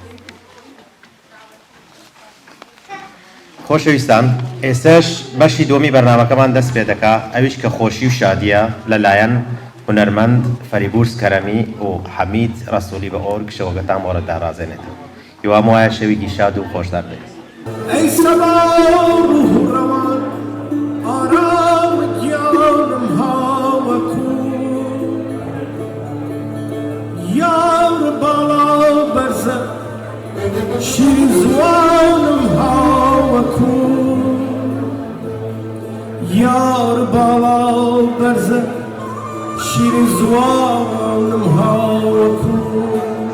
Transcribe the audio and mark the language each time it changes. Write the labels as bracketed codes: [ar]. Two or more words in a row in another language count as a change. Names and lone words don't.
[ckb] خۆشەویستان، ئێستاش بەشی دووەمی بەرنامەکەمان دەست پێ دەکا، ئەویش کە خۆشی و شادیە لەلایەن هونەرمەند فەریبورس کەرەمی و حەمید ڕەسوولی بە ئۆرگ شەوەگەتان بۆرەدا ڕازێنێتەوە. هیوام وایە شەوێکی شاد و خۆشدار بێت. [fa] ای سبا روح روان آرام [ckb] گیانم هاوکو یار بالا برزه شیرزوانم هاوکو یار بالا برزه شیرزوانم هاوکو